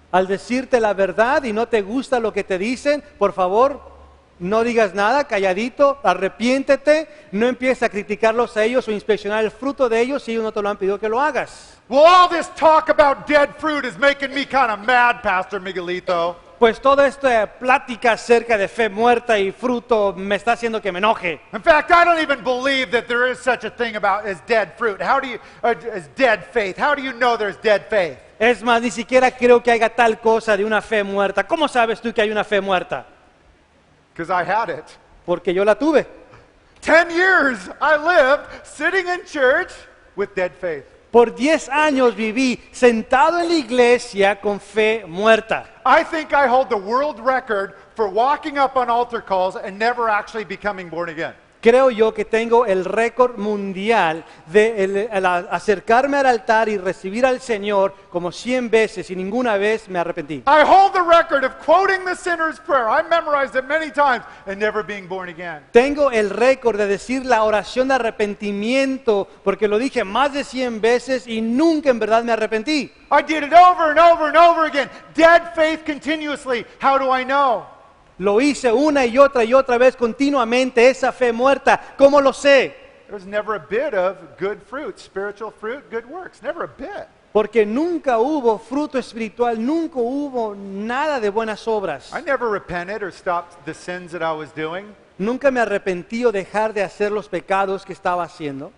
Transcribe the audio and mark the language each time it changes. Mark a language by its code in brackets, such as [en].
[es] Al decirte la verdad y no te gusta lo que te dicen, por favor, no digas nada, calladito, arrepiéntete, no empieces a criticarlos a ellos o inspeccionar el fruto de ellos si ellos no te lo han pedido que lo hagas. [en] Well, all this talk about dead fruit is making me kind of mad, Pastor Miguelito. [es] Pues toda esta plática acerca de fe muerta y fruto me está haciendo que me enoje. [en] In fact, I don't even believe that there is such a thing as dead fruit. How do you, as dead faith? How do you know there's dead faith? [es] Es más, ni siquiera creo que haya tal cosa de una fe muerta. ¿Cómo sabes tú que hay una fe muerta? [en] Because I had it. [es] Porque yo la tuve. [en] 10 years I lived sitting in church with dead faith. [es] Por 10 años viví sentado en la iglesia con fe muerta. [en] I think I hold the world record for walking up on altar calls and never actually becoming born again. [es] Creo yo que tengo el récord mundial de acercarme al altar y recibir al Señor como 100 veces y ninguna vez me arrepentí. [en] I hold the record of quoting the sinner's prayer. I memorized it many times and never being born again. [es] Tengo el récord de decir la oración de arrepentimiento porque lo dije más de 100 veces y nunca en verdad me arrepentí. [en] I did it over and over and over again. Dead faith continuously. How do I know? [es] Lo hice una y otra vez continuamente, esa fe muerta. ¿Cómo lo sé? [en] There's never a bit of good fruit, spiritual fruit, good works. Never a bit. [es] Porque nunca hubo fruto espiritual, nunca hubo nada de buenas obras. [en] I never repented or stopped the sins that I was doing. [es] Nunca me arrepentí o dejar de hacer los pecados que estaba haciendo.